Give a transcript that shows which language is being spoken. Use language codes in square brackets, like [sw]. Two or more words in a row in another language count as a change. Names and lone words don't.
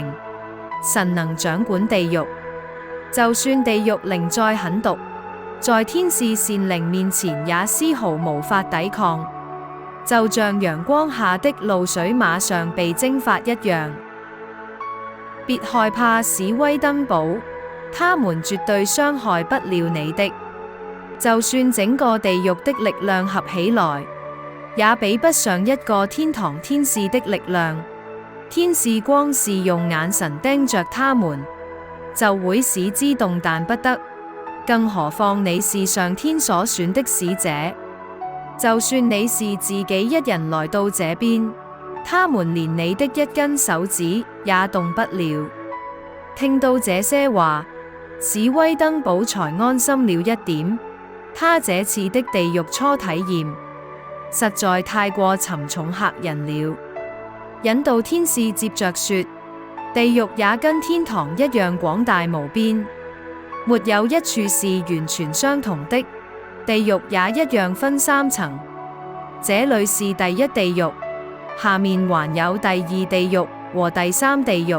[zh] 神能掌管地獄，就算地獄靈再狠毒，在天使善靈面前也絲毫無法抵抗，就像陽光下的露水馬上被蒸發一樣。別害怕史威登堡，他們絕對傷害不了你的。就算整個地獄的力量合起來，也比不上一個天堂天使的力量。天使光是用眼神盯着他們，就會使之動彈不得，更何況你是上天所選的使者。就算你是自己一人來到這邊，他們連你的一根手指也動不了。聽到這些話，史威登堡才安心了一點。他這次的地獄初體驗實在太過沉重嚇人了。引導天使接着說：地獄也跟天堂一樣廣大無邊，沒有一處是完全相同的。地獄也一樣分3層，這裏是第一地獄，下面還有第二地獄和第3地獄。